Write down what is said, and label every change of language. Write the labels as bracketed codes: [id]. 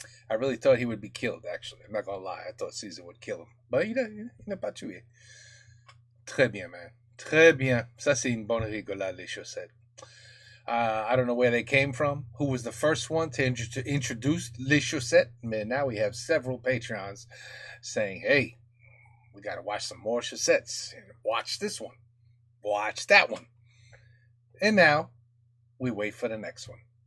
[en] I really thought he would be killed, actually. I'm not gonna lie. I thought Caesar would kill him. [fr] But il n'a pas tué. Très bien, man. Très bien. Ça, c'est une bonne rigolade, les chaussettes. [en] I don't know where they came from, who was the first one to introduce Les Chaussettes, but now we have several Patreons saying, hey, we got to watch some more Chaussettes. And watch this one. Watch that one. And now we wait for the next one.